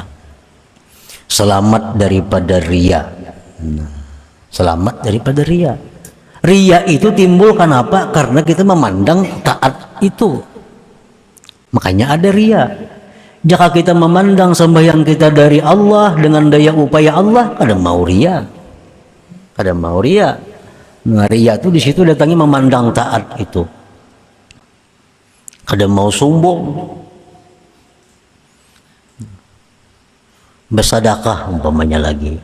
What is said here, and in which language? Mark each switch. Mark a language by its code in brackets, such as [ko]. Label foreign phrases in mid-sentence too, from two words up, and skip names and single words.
[bjn] Selamat daripada riya. Selamat daripada riya. Riya itu timbul kenapa? Karena kita memandang taat itu. Makanya ada riya. Jika kita memandang sembahyang kita dari Allah dengan daya upaya Allah, kada mau riya. Kada mau riya. Nah, riya itu di situ datangnya memandang taat itu. Kada mau sombong. Bersedekah umpamanya lagi.